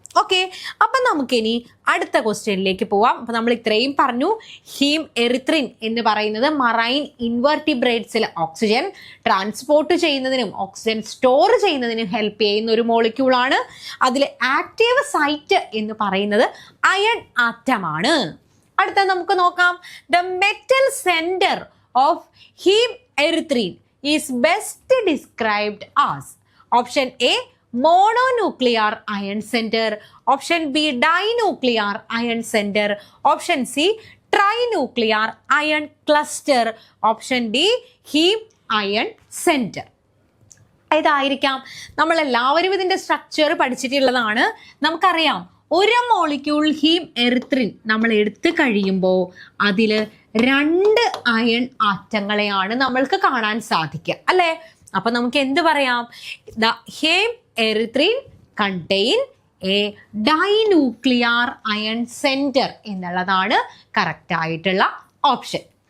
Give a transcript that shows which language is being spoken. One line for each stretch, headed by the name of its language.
Malayalam: Okay, അപ്പം നമുക്കിനി അടുത്ത ക്വസ്റ്റ്യനിലേക്ക് പോവാം. അപ്പം നമ്മൾ ഇത്രയും പറഞ്ഞു. ഹീം എറിത്രിൻ എന്ന് പറയുന്നത് മറൈൻ ഇൻവെർട്ടിബ്രേറ്റ്സിൽ ഓക്സിജൻ ട്രാൻസ്പോർട്ട് ചെയ്യുന്നതിനും ഓക്സിജൻ സ്റ്റോർ ചെയ്യുന്നതിനും ഹെൽപ്പ് ചെയ്യുന്ന ഒരു മോളിക്യൂളാണ്. അതിൽ ആക്റ്റീവ് സൈറ്റ് എന്ന് പറയുന്നത് അയൺ ആറ്റമാണ്. അടുത്ത നമുക്ക് നോക്കാം.
English: The metal centre of hemerythrin is best described as option a mononuclear ion center, option B dinuclear ion center, option C trinuclear ion cluster, option D heme ion center.
Malayalam: ഇതായിരിക്കാം. നമ്മളെല്ലാവരും ഇതിൻ്റെ structure പഠിച്ചിട്ടുള്ളതാണ്. നമുക്കറിയാം ഒരു molecule haem erythrin നമ്മൾ എടുത്തു കഴിയുമ്പോൾ അതിൽ 2 iron ആറ്റങ്ങളെയാണ് നമ്മൾക്ക് കാണാൻ സാധിക്കുക, അല്ലേ? അപ്പൊ നമുക്ക് എന്ത് പറയാം?
English: the hemerythrin contain a dinuclear iron centre
Malayalam: എന്നുള്ളതാണ് കറക്റ്റ് ആയിട്ടുള്ള ഓപ്ഷൻ.